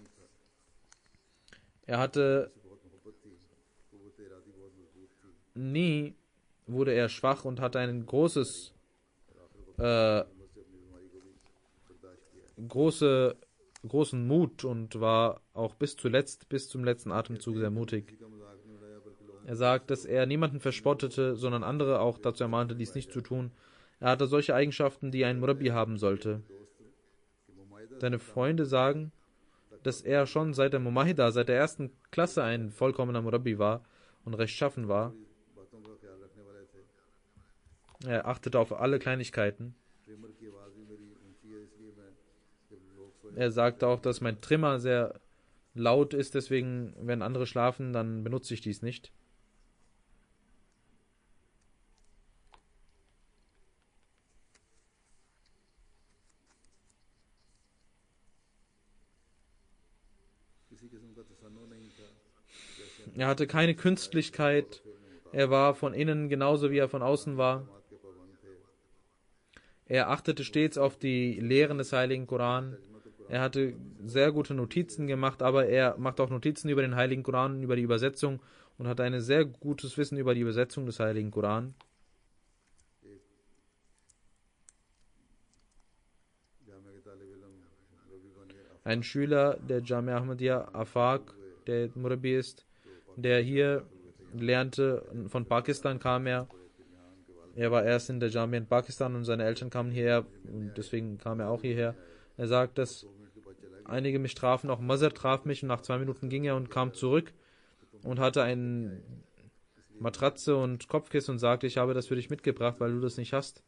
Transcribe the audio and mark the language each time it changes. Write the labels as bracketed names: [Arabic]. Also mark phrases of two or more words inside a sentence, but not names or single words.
[German] Er hatte nie wurde er schwach und hatte ein großen Mut und war auch bis zum letzten Atemzug sehr mutig. [Urdu] کا مذاق نہیں اڑایا بلکہ لوگوں [German] Er sagt, dass er niemanden verspottete, sondern andere auch dazu ermahnte, dies nicht zu tun. Er hatte solche Eigenschaften, die ein Murabbi haben sollte. [Urdu] کے مماہدہ [German] Seine Freunde sagen, dass er schon seit der ersten Klasse ein vollkommener Murabbi war und rechtschaffen war. [Urdu] باتوں کا خیال رکھنے والے تھے, [German] Er achtete auf alle Kleinigkeiten. [Urdu] ٹرمر کی آواز بھی میری اونچی ہے، اس لیے میں جب لوگ سوئے [German] Er sagte auch, dass mein Trimmer sehr laut ist, deswegen, wenn andere schlafen, dann benutze ich dies nicht. [Urdu] کسی قسم کا تصنع نہیں تھا, [German] Er hatte keine Künstlichkeit. Er war von innen genauso, wie er von außen war. [Urdu] بات کے پابند تھے, [German] Er achtete stets auf die Lehren des Heiligen Koran. Er hatte sehr gute Notizen gemacht, aber er machte auch Notizen über den Heiligen Koran, über die Übersetzung und hatte ein sehr gutes Wissen über die Übersetzung des Heiligen Koran. [Urdu] جامعہ کے طالب علم ربی بنے [German] Ein Schüler der Jamia Ahmadiyya Afaq, der Murabbi ist, der hier lernte, von Pakistan kam er. Er war erst in der Jamia in Pakistan und seine Eltern kamen hierher und deswegen kam er auch hierher. Er sagt, dass einige mich trafen, auch Mazar traf mich und nach 2 Minuten ging er und kam zurück und hatte Matratze und Kopfkissen und sagte, ich habe das für dich mitgebracht, weil du das nicht hast.